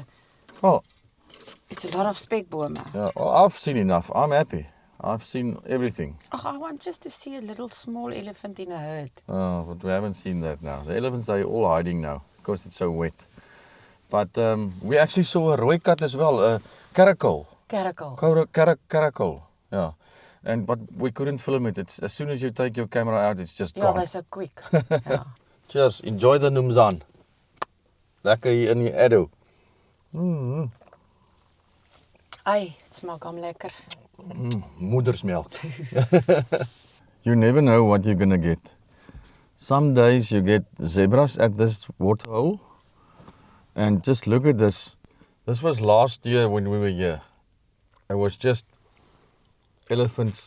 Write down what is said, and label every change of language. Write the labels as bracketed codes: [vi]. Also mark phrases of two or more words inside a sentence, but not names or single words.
[en] Oh, it's a lot of spekbome. yeah. Well, I've seen enough. I'm happy. I've seen everything. Oh, I want just to see a little small elephant in a herd. Oh, but we haven't seen that now. The elephants they're all hiding now because it's so wet. But we actually saw a [af] rooi kat [en] as well, a caracal. Caracal. Yeah. But we couldn't film it. It's as soon as you take your camera out, it's just Yeah, gone. they're so quick. Yeah. Cheers. Enjoy the Numzan. [af] Lekker hier in die Edo. Ai, dit smaak hom lekker. Moedersmelk. [en] You never know what you're going to get. Some days you get zebras at this waterhole. And just look at this. This was last year when we were here. It was just elephants.